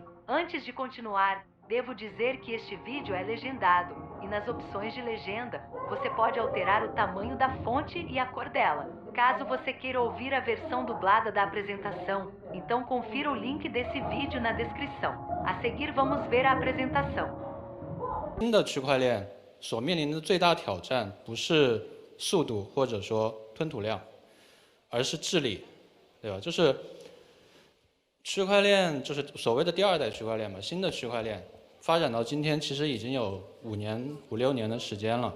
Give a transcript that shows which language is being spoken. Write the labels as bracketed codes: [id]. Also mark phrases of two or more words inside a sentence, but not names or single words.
[pt] Antes de continuar, devo dizer que este vídeo é legendado, e nas opções de legenda, você pode alterar o tamanho da fonte e a cor dela. Caso você queira ouvir a versão dublada da apresentação, então confira o link desse vídeo na descrição. A seguir vamos ver a apresentação。 [zh] 新的区块链所面临的最大挑战不是速度或者说吞吐量，而是治理，对吧？就是区块链就是所谓的第二代区块链嘛，新的区块链发展到今天其实已经有5、6年的时间了。